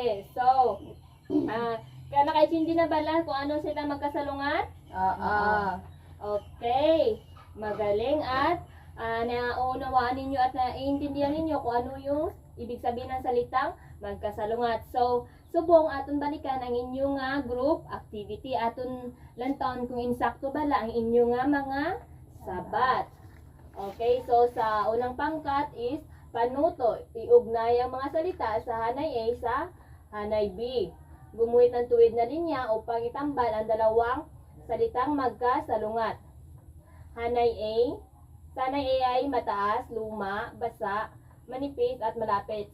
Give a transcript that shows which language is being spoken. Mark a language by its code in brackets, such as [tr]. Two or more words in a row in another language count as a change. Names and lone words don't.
[hil] So, kaya nakaintindi na bala kung ano sila magkasalungat? Oo. Okay. [tl] Magaling at naunawaan ninyo at naiintindihan ninyo kung ano yung ibig sabihin ng salitang magkasalungat. So, [hil] subong aton balikan ang inyong nga [en] group activity. [hil] Aton lantaon kung insakto bala ang inyong nga mga sabat. [tl] Okay, so sa unang pangkat is panuto. Iugnay ang mga salita sa hanay A sa hanay B. Gumuhit ng tuwid na linya upang itambal ang dalawang salitang magkasalungat. Hanay A. Sa hanay A ay mataas, luma, basa, manipis at malapit.